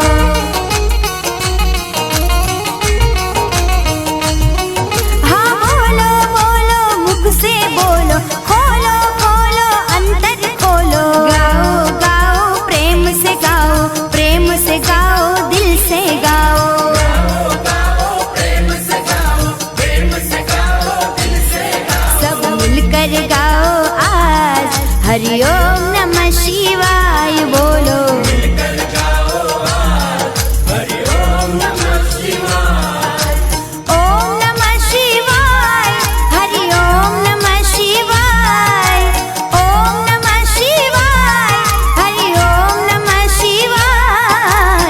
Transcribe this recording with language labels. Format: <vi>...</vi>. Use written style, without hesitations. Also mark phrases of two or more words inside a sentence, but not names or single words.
<hi>हाँ बोलो बोलो मुख से बोलो, खोलो खोलो अंतर खोलो। गाओ गाओ प्रेम से गाओ, प्रेम से गाओ, दिल से गाओ। सब मिलकर गाओ आज,</hi> <sa>हरि ओम नमः शिवाय</sa> <hi>बोलो।</hi> <sa>ओम नमः शिवाय, हरि ओम नमः शिवाय। ओम नमः शिवाय, हरि ओम नमः शिवाय।</sa>